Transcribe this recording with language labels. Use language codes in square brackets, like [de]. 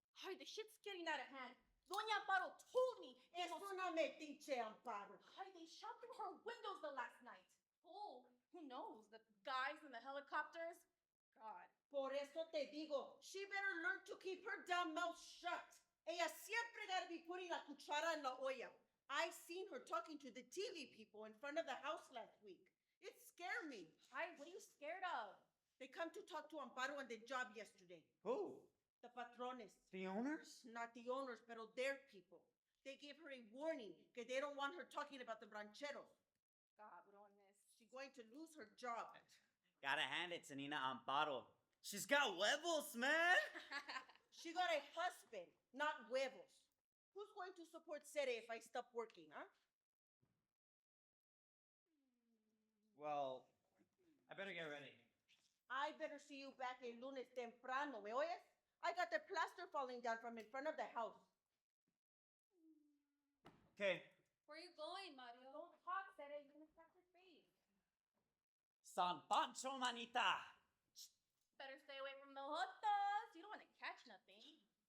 [en] Ay, the shit's getting out of hand. Doña Amparo told me. [es] Es una metiche, Amparo. [en] Ay, they shot through her windows the last night. Who? Who knows? The guys in the helicopters? God. [es] Por eso te digo, [en] she better learn to keep her damn mouth shut. [es] Ella siempre [en] gotta be putting [es] la cuchara en la olla. [en] I seen her talking to the TV people in front of the house last week. It scared me. Ay, what are you scared of? They come to talk to Amparo on the job yesterday. Who? The patrones. The owners? Not the owners, pero their people. They gave her a warning que they don't want her talking about the rancheros. [es] Cabrones. [en] She's going to lose her job. Gotta hand it to Nina Amparo. She's got huevos, man. She got a husband, not huevos. Who's going to support Sere if I stop working, huh? Well, I better get ready. I better see you back [es] el lunes temprano, ¿me oyes? [en] I got the plaster falling down from in front of the house. Okay. Where are you going, Mario? Don't talk, Sere. You're gonna crack your face. [es] San Pancho, manita. [en] Better stay away from the jotas. You don't want to catch nothing.